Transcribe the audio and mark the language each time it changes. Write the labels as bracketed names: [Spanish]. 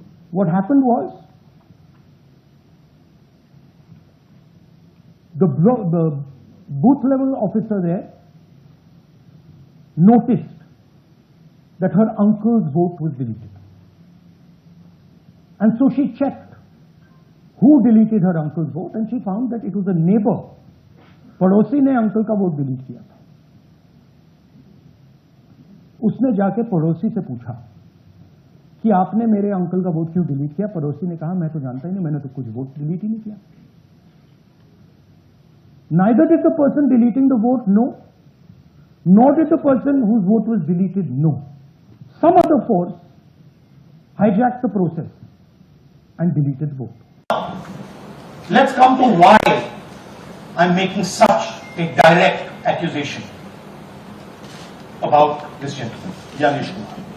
[English] What happened was, the booth level officer there noticed that her uncle's vote was deleted. And so she checked who deleted her uncle's vote and she found that it was a neighbor. [Hindi] पड़ोसी ने uncle का vote delete किया था। उसने जाके पड़ोसी से पूछा कि आपने मेरे अंकल का वोट क्यों डिलीट किया। पड़ोसी ने कहा मैं तो जानता ही नहीं, मैंने तो कुछ वोट डिलीट ही नहीं किया। [English] Neither did the person deleting the vote know, nor did the person whose vote was deleted know. Some other force hijacked the process and deleted the vote. Let's come to why I'm making such a direct accusation about this gentleman, Janish Kumar.